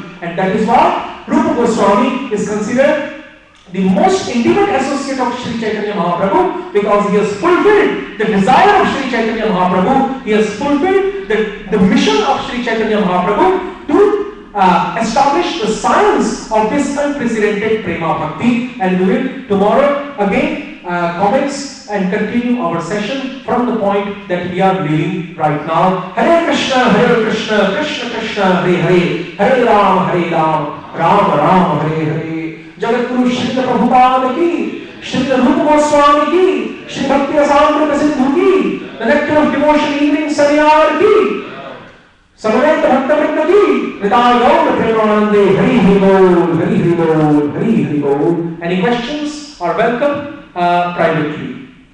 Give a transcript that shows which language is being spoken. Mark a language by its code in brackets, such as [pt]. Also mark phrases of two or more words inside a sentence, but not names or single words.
[en] And that is why Rupa Goswami is considered the most intimate associate of Shri Chaitanya Mahaprabhu, because he has fulfilled the desire of Shri Chaitanya Mahaprabhu, he has fulfilled the mission of Shri Chaitanya Mahaprabhu to establish the science of this unprecedented Prema Bhakti. And we will tomorrow again commence and continue our session from the point that we are leaving right now. [sa] Hare Krishna, Krishna Krishna, Hare Hare, Hare Ram, Ram Ram, Hare Hare. [hi] जगतगुरु श्रील प्रभुपाद की, श्रील रूप गोस्वामी की, श्री भक्ति रसामृत सिंधु की, [en] the nectar of devotion evening Sariyar [hi] की, समवेत भक्तवृंद की, निताय गौर प्रेमानंदे, हरि हरि बोल, हरि हरि बोल, हरि हरि बोल. [en] Any questions are welcome privately.